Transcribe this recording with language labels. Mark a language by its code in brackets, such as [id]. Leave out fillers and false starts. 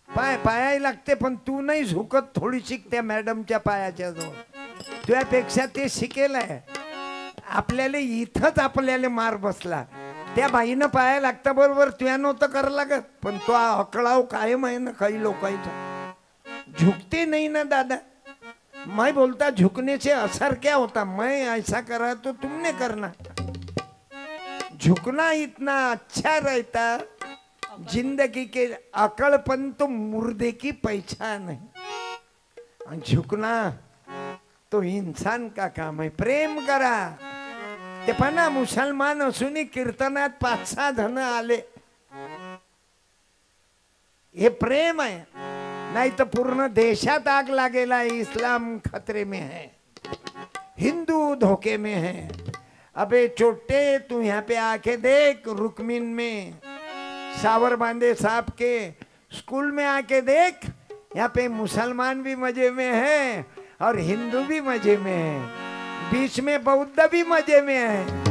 [mr] पाय पायाही लागते पण तू नाही झुकत, थोडी शिक त्या मॅडमच्या पायाच्या जवळ. तुझ्यापेक्षा ते शिकेल आहे. आपल्याला इथंच आपल्याला मार बसला. त्या बाईनं पाया लागता बरोबर तुया नव्हतं करायला लागत, पण तो अकळाव कायम आहे ना काही लोकांचा. [hi] झुकते नहीं ना दादा. मैं बोलता झुकने से असर क्या होता, मैं ऐसा करा तो तुमने करना. झुकना इतना अच्छा रहता, जिंदगी के अकड़पन तो मुर्दे की पहचान है. और झुकना तो इंसान का काम है. [mr] प्रेम करा. ते पहा मुसलमान असूनही कीर्तनात 5-6 जण आले. हे प्रेम आहे, नाही तर पूर्ण देशात आग लागेला. [hi] इस्लाम खतरे में है, हिंदू धोखे में है. अबे छोटे तू यहाँ पे आके देख, रुकमिन में सावर बांधे साहब के स्कूल में आके देख. यहाँ पे मुसलमान भी मजे में है और हिंदू भी मजे में है, बीच में बौद्ध भी मजे में है.